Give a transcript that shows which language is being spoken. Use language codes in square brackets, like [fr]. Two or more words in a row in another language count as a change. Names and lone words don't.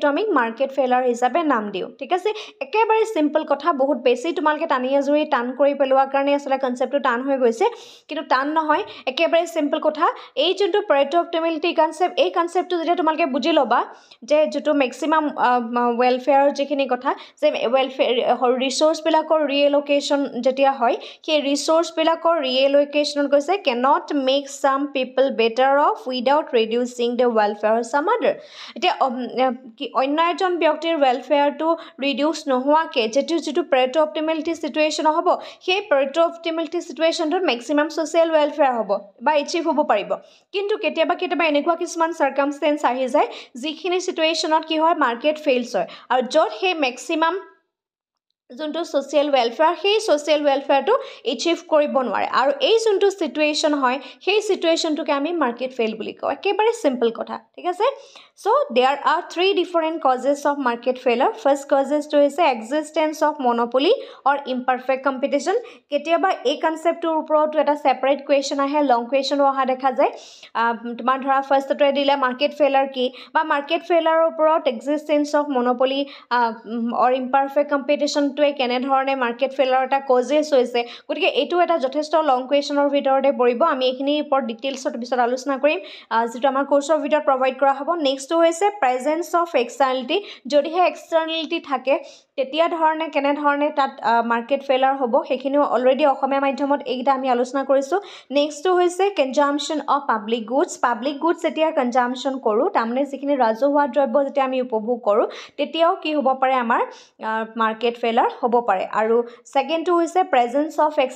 [as] আমি [en] market failure [as] হিচাপে নাম দিও ঠিক আছে একেবাৰে সিম্পল কথা বহুত বেছি তোমালকে টানি আজৰি টান কৰি পেলোৱাৰ কাৰণে আসলে কনসেপ্টটো টান হৈ গৈছে কিন্তু টান নহয় একেবাৰে সিম্পল কথা এই যোনটো [en] Pareto optimality [as] কনসেপ্ট এই কনসেপ্টটো যেতিয়া তোমালকে বুজি লবা যে যেটো [en] maximum welfare [as] যিখিনি কথা যে ওয়েলফেয়াৰ ৰিসোৰ্স বিলাকৰ ৰিএলোকেশন যেতিয়া হয় সেই ৰিসোৰ্স বিলাকৰ ৰিএলোকেশন কৈছে [en] cannot make some people better off without reducing the welfare of some other [as] এতিয়া কি অন্য এজন ব্যক্তিৰ ওয়েলফেয়াৰটো ৰিডিউস নোহোৱাকে যেটো [en] Pareto optimality situation [as] হ'ব সেই [en] Pareto optimality situationটোত maximum social welfare [as] হ'ব বা এচিভ হ'ব পাৰিব কিন্তু কেতিয়াবা এনেকুৱা কিছুমান সাৰ্কামটেন্স আহি যায় যিখিনি সিচুৱেশ্যনত কি হয় [en] market fails [as] হয় আৰু যত হে ম্যাক্সিমাম যোনটো [en] social welfare [as] সেই [en] social welfareটো [as] এচিভ কৰিব নোৱাৰে আৰু এই যোনটো সিচুৱেশ্যন হয় সেই সিচুৱেশ্যনটোকে আমি [en] market fail [as] বুলি কওঁ একেবাৰে সিম্পল কথা ঠিক আছে [en] so there are three different causes of market failure first causes to is existence of monopoly or imperfect competition [as] কেতিয়াবা এই কনসেপ্টৰ ওপৰত এটা [en] separate question [as] আহে [en] long question [as] অহা দেখা যায় তোমাৰ ধৰা ফাৰ্ষ্টতে দিলে [en] market failure [as] কি বা [en] market failureৰ [as] ওপৰত existence [en] of monopoly or imperfect competition [as] টোৱে কেনে ধৰণে [en] market failure [as] এটা কজেছ হৈছে গতিকে এটো এটা যথেষ্ট [en] long questionৰ [as] ভিতৰতে পৰিব আমি এখিনি ওপৰত ডিটেইলছত পিছত আলোচনা কৰিম যেটো আমাৰ কোৰ্সৰ ভিতৰত প্ৰভাইড কৰা হ'ব নেক্সট হৈছে [en] presence of externality [as] যদি হে এক্সটাৰ্নালিটি থাকে তেতিয়া ধৰণে কেনে ধৰণে তাত [en] market failure [as] হ'ব সেইখিনিও অলৰেডি অসমীয়া মাধ্যমত এইটা আমি আলোচনা কৰিছো নেক্সট হৈছে [en] consumption of public goods [as] যেতিয়া কনজাম্পশন কৰো তাৰমানে যিখিনি ৰাজহুৱা দ্ৰব্য যেতিয়া আমি উপভোগ কৰো তেতিয়াও কি হ'ব পাৰে আমাৰ [en] market failure [as] হ'ব পাৰে আৰু সেকেন্ডটো হৈছে [en] presence of